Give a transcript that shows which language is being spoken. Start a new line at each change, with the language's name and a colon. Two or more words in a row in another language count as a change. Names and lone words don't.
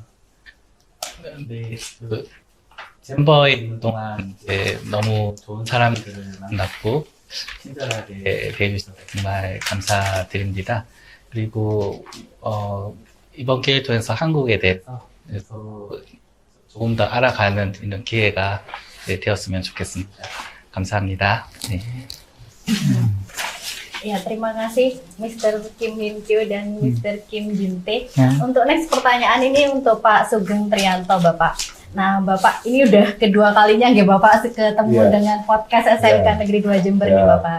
Korean: 네, 젠버에 있는 동안 이제 너무 좋은 사람들을 만났고 친절하게 대해주셔서 정말 감사드립니다. 그리고 이번 기회를 통해서 한국에 대해서 조금 더 알아가는 이런 기회가 되었으면 좋겠습니다. 감사합니다. 네.
Indonesian: Ya, terima kasih Mr. Kim Min Kyo dan Mr. Kim Jin Tae. Untuk next pertanyaan ini untuk Pak Sugeng Trianto, Bapak. Nah, Bapak ini udah kedua kalinya ya Bapak ketemu dengan podcast SMK Negeri 2 Jember nih Bapak.